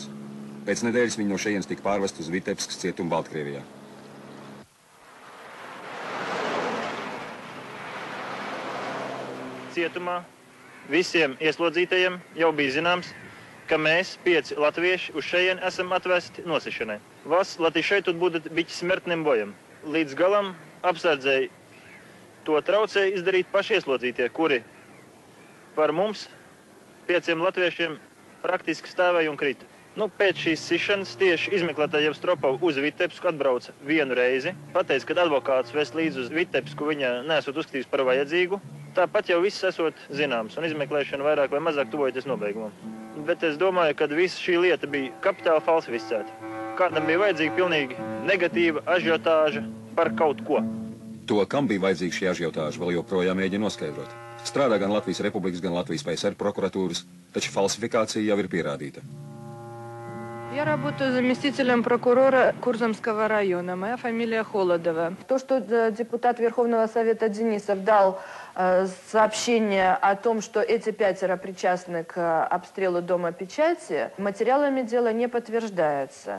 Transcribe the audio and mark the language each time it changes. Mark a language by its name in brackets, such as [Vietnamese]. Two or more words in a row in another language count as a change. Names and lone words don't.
[Latvian] Pēc nedēļas viņi no šejienes tika pārvest uz Vitebskas cietumu Baltkrievijā. Cietumā visiem ieslodzītajiem jau bija zināms, ka mēs, 5 latvieši, uz šeien esam atvesti nosišanai. [Russian] Вас латышей тут будут бить смертным боем. [Latvian] Līdz galam apsardzēji to traucēja izdarīt pašieslodzītie, kuri par mums, 5 latviešiem, praktiski stāvēja un krita. Pēc šīs sišanas tieši izmeklētāja Jevstropova uz Vitebsku atbrauca vienu reizi. Pateica, ka advokāts vest līdz uz Vitebsku viņa nesot uzskatījis par vajadzīgu. Tāpat jau viss esot zināms un izmeklēšana vairāk vai mazāk tuvojoties nobeigumam. Bet es domāju, ka visa šī lieta bija kapitāli falsificēta. Kādam bija vajadzīga pilnīgi negatīva ažiotāža par kaut ko. To, kam bija vajadzīga šī ažiotāža, vēl joprojām mēģina noskaidrot. Strādā gan Latvijas Republikas, gan Latvijas PSR prokuratūras, taču falsifikācija jau ir pierādīta. [Russian] Я работаю заместителем прокурора Курзамского района. Моя фамилия Холодова. То, что депутат Верховного Совета Денисов дал сообщение о том, что эти 5 причастны к обстрелу Дома печати, материалами дела не подтверждается.